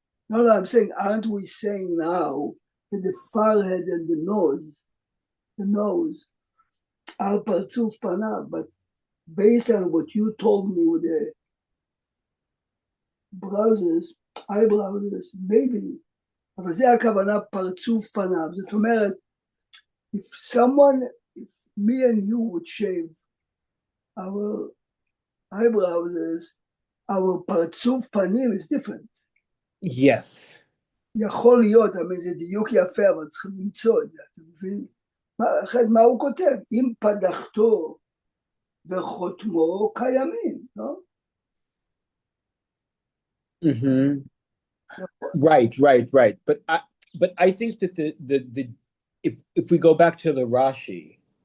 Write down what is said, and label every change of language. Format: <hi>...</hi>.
<en>No, I'm saying, aren't we saying now that the forehead and the nose are פרצוף פניו, but based on what you told me with the eyebrows, maybe,</en> <he>אבל זה הכוונה פרצוף פניו. זאת אומרת,</he> <en>if me and you would shave our eyebrows, our פרצוף פנים is different. Yes.</en> <he>יכול להיות, זה דיוק יפה, אבל צריכים למצוא את זה, אתה מבין? מה הוא כותב? אם פדחתו וחותמו קיימים, לא?</he> <en>Right. But I think that the if we go back to the Rashi,</en>